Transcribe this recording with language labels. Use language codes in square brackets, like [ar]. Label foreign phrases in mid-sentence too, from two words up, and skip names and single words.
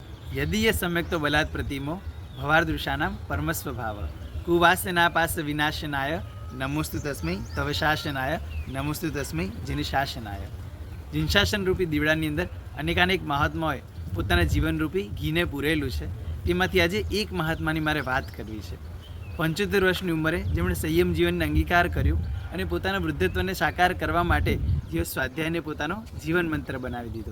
[sa] यदि सम्यक तो बलात् प्रतिमो भवार्दृशानां परमस्वभाव कुवासनापास विनाशनाय नमोस्तु तस्मै तव शासनाय नमोस्तु तस्मै जिनशासनाय। [gu] જિનશાસન રૂપી દીવડાની અંદર અનેકાનેક મહાત્માઓએ પોતાના જીવનરૂપી ઘીને પૂરેલું છે। તેમાંથી આજે એક મહાત્માની મારે વાત કરવી છે। 75 વર્ષની ઉંમરે જેમણે સંયમ જીવનને અંગીકાર કર્યું અને પોતાના વૃદ્ધત્વને સાકાર કરવા માટે જેઓ સ્વાધ્યાયને પોતાનો જીવન મંત્ર બનાવી દીધો।